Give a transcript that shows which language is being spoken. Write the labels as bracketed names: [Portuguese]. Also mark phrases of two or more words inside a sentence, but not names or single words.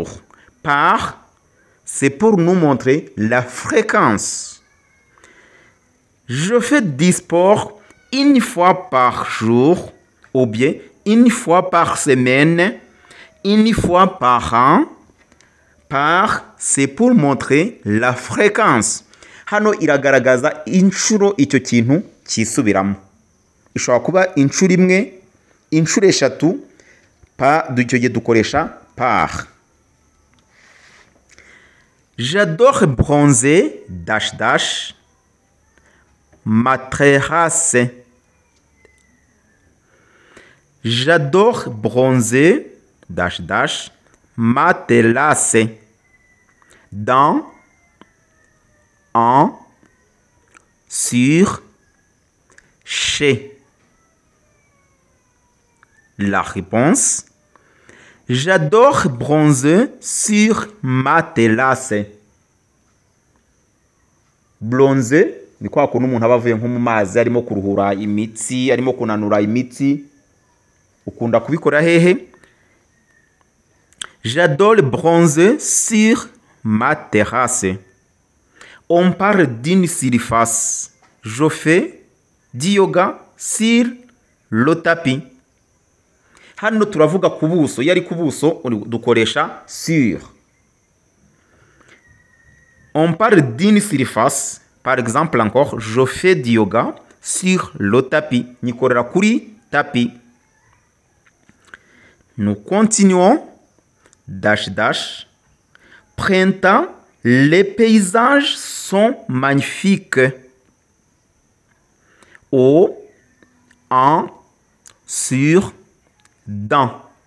[French] Par, c'est pour nous montrer la fréquence. Je fais du sport 1 fois par jour ou bien 1 fois par semaine, 1 fois par an. Par, c'est pour montrer la fréquence. [Kinyarwanda] Hano iragaragaza inshuro icyo kintu kisubiramo. Ishobora kuba inshuro imwe, inshuro eshatu, icyo gihe dukoresha par. [French] J'adore bronzer, ma terrasse. J'adore bronzer, [English] dash dash, [French] matelassé. Dans, en, sur, chez. La réponse: j'adore bronzer sur matelassé. [Kinyarwanda] Bronzer ni kwa kuntu umuntu aba avuye nko mu mazi arimo kuruhura imitsi, arimo kunanura imitsi. Ukunda kubikora hehe? [French] J'adore bronzer sur ma terrasse. On parle d'une surface. Je fais du yoga sur le tapis. [Kinyarwanda] Hano turavuga ku buso, yari ku buso dukoresha sur. [French] On parle d'une surface. Par exemple encore, je fais du yoga sur le tapis. [Kinyarwanda] Nikorera kuri tapis. [French] Nous continuons. [English] Dash dash. [French] Printemps, les paysages sont magnifiques. Au, en, sur, dans.